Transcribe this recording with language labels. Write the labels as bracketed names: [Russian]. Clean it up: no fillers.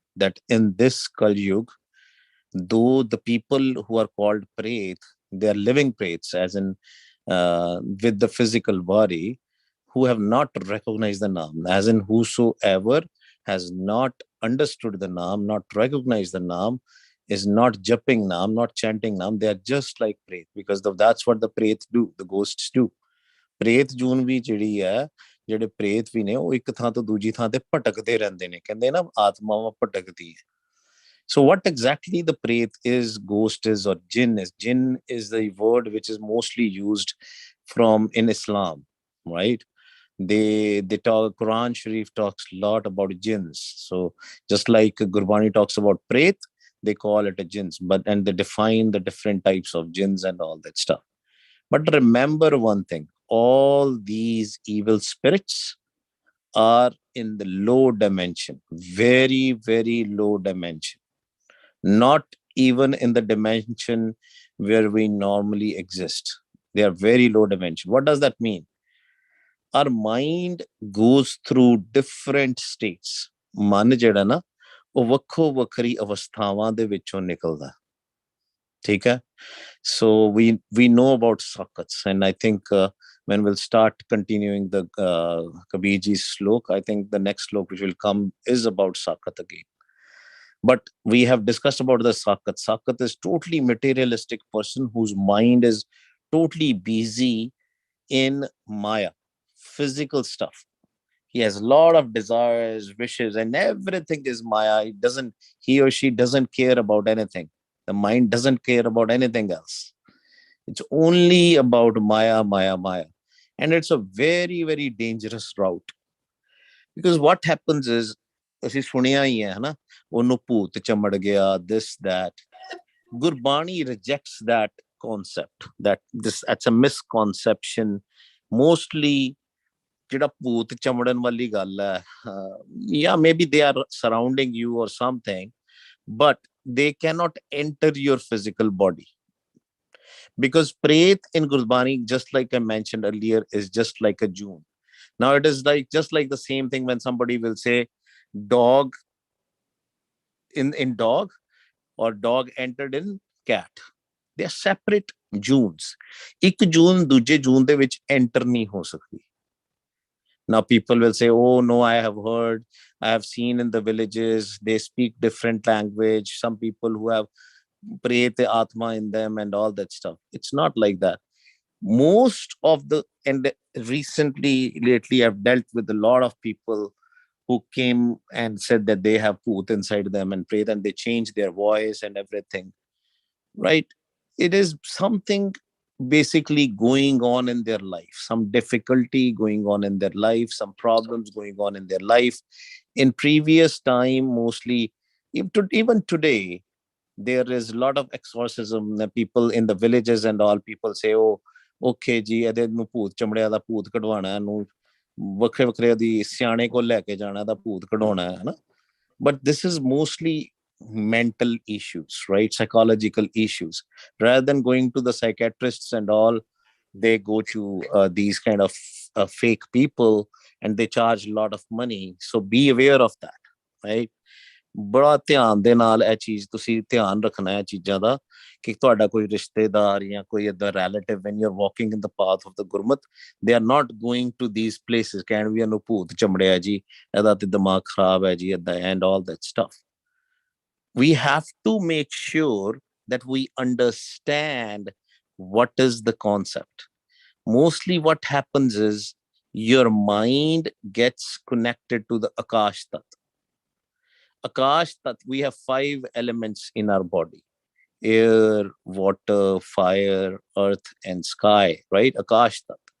[English] That in this Kal Yug, though the people who are called pret, they are living prets, as in with the physical body, who have not recognized the Naam, as in whosoever has not understood the Naam, not recognized the Naam, is not japping Naam, not chanting Naam. They are just like Pret, because that's what the Pret do, the ghosts do. [Punjabi] Pret ਜੂਨ ਵੀ ਜਿਹੜੀ ਹੈ, ਜਿਹੜੇ ਪ੍ਰੇਤ ਵੀ ਨੇ, ਉਹ ਇੱਕ ਥਾਂ ਤੋਂ ਦੂਜੀ ਥਾਂ ਤੇ ਭਟਕਦੇ ਰਹਿੰਦੇ ਨੇ, ਕਹਿੰਦੇ ਨਾ ਆਤਮਾਵਾਂ ਭਟਕਦੀ ਹੈ. [English] So what exactly the Pret is, ghost is, or jinn is? Jinn is the word which is mostly used from in Islam, right? They talk, Quran Sharif talks a lot about jinns. So just like Gurbani talks about Pret, they call it a jinns, and they define the different types of jinns and all that stuff. But remember one thing, all these evil spirits are in the low dimension, very, very low dimension. Not even in the dimension where we normally exist. They are very low dimension. What does that mean? Our mind goes through different states. [Punjabi] ਮਨ ਜਿਹੜਾ ਨਾ, ਉਹ ਵੱਖੋ ਵੱਖਰੀ ਅਵਸਥਾਵਾਂ ਦੇ ਵਿੱਚੋਂ ਨਿਕਲਦਾ, ਠੀਕ ਹੈ? [English] So we know about sakats, and I think when we'll start continuing the Kabirji's slok, I think the next slok which will come is about sakat again. But we have discussed about the sakat. Sakat is totally materialistic person whose mind is totally busy in Maya, physical stuff. He has a lot of desires, wishes, and everything is Maya. He or she doesn't care about anything. The mind doesn't care about anything else. It's only about Maya, Maya, Maya. And it's a very, very dangerous route. Because what happens is, [Punjabi] ਅਸੀਂ ਸੁਣਿਆ ਹੀ ਹੈ ਹਨਾ, ਉਹਨੂੰ ਭੂਤ ਚਮੜ ਗਿਆ, [English] this that. Gurbani rejects that concept, that this, that's a misconception. Mostly [Punjabi] ਜਿਹੜਾ ਭੂਤ ਚਮੜਨ ਵਾਲੀ ਗੱਲ ਹੈ, [English] yeah, maybe they are surrounding you or something, but they cannot enter your physical body. Because Pret in Gurbani, just like I mentioned earlier, is just like a June. Now it is like just like the same thing when somebody will say dog in dog, or dog entered in cat. They are separate Junes. [Punjabi] ਇੱਕ ਜੂਨ ਦੂਜੇ ਜੂਨ ਦੇ ਵਿੱਚ enter ਨਹੀਂ ਹੋ ਸਕਦੀ. [English] Now people will say, oh no, I have heard, I have seen in the villages, they speak different language. Some people who have Pret Atma in them and all that stuff. It's not like that. Most of the, and recently, lately, I've dealt with a lot of people who came and said that they have Put inside them and Pret, and they changed their voice and everything, right? It is something basically going on in their life, some difficulty going on in their life, some problems going on in their life. In previous time, mostly, even today, there is a lot of exorcism. The people in the villages and all, people say, oh, okay [Punjabi] ਜੀ ਇਹਦੇ ਨੂੰ ਭੂਤ ਚਮੜਿਆ ਦਾ ਭੂਤ ਕਢਵਾਣਾ, ਇਹਨੂੰ ਵੱਖਰੇ ਵੱਖਰੇ ਦੀ ਸਿਆਣੇ ਕੋਲ ਲੈ ਕੇ ਜਾਣਾ ਦਾ ਭੂਤ ਕਢਾਉਣਾ ਹੈ ਨਾ. [English] But this is mostly mental issues, right? Psychological issues. Rather than going to the psychiatrists and all, they go to these kind of fake people, and they charge a lot of money. So be aware of that, right? [Punjabi] ਬੜਾ ਧਿਆਨ ਦੇ ਨਾਲ ਇਹ ਚੀਜ਼ ਤੁਸੀਂ ਧਿਆਨ ਰੱਖਣਾ ਹੈ ਚੀਜ਼ਾਂ ਦਾ, ਕਿ ਤੁਹਾਡਾ ਕੋਈ ਰਿਸ਼ਤੇਦਾਰ ਜਾਂ ਕੋਈ ਏਦਾਂ relative, [English] when you're walking in the path of the Gurmat, they are not going to these places [Punjabi] ਕਹਿਣ ਵੀ ਇਹਨੂੰ ਭੂਤ ਚਮੜਿਆ ਜੀ, ਇਹਦਾ ਤੇ ਦਿਮਾਗ ਖਰਾਬ ਹੈ ਜੀ, ਏਦਾਂ, [English] and all that stuff. We have to make sure that we understand what is the concept. Mostly what happens is your mind gets connected to the Akash Tat. Akash Tat, we have 5 elements in our body: air, water, fire, earth, and sky, right? Akash Tat.